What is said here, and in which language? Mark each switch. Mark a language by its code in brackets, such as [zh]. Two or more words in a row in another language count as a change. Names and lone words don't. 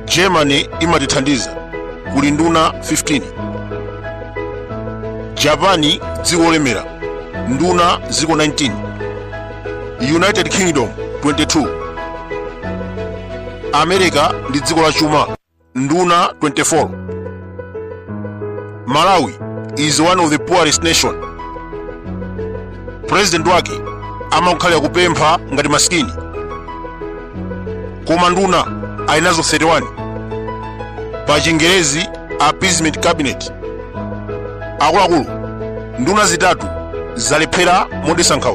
[ny] Germany imatithandiza kuli nduna 15, Japan dziko lolemera nduna ziko 19, United Kingdom 22, America ndi dziko la chuma nduna 24. [en] Malawi is one of the poorest nation. [ny] President wake amakhalira kupempha ngati maskini, koma nduna alinazo 31. Pa Chingerezi [en] appeasement cabinet. [ny] Akuluakulu nduna zitatu zalephera modisankhawa.